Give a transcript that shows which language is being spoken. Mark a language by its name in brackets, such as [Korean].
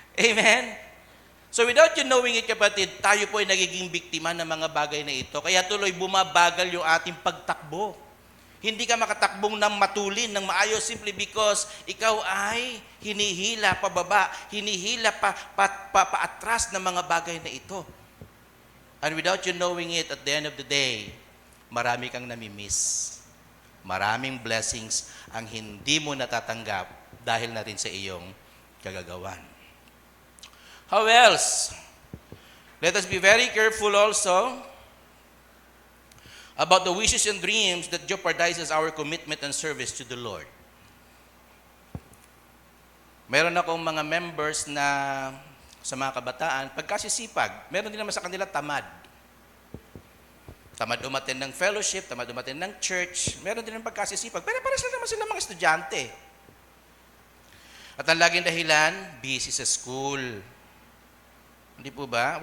[Filipino] Amen? [English] So without you knowing it, [Filipino] kapatid, tayo po ay nagiging biktima ng mga bagay na ito. Kaya tuloy bumabagal yung ating pagtakbo. Hindi ka makatakbong ng matulin, ng maayos, [English] simply because [Filipino] ikaw ay hinihila pababa, hinihila paatras ng mga bagay na ito. [English] And without you knowing it, at the end of the day, [Filipino] marami kang namimiss. Maraming blessings ang hindi mo natatanggap dahil na rin sa iyong kagagawan. [English] How else? Let us be very careful also about the wishes and dreams that jeopardizes our commitment and service to the Lord. [Filipino] Meron akong mga members na sa mga kabataan, pagkasisipag, meron din naman sa kanila tamad. Tamad umattend ng fellowship, tamad umattend ng church, meron din ng pagkasisipag. Pero para sila naman sila mga estudyante. At ang laging dahilan, busy sa school. Hindi po ba?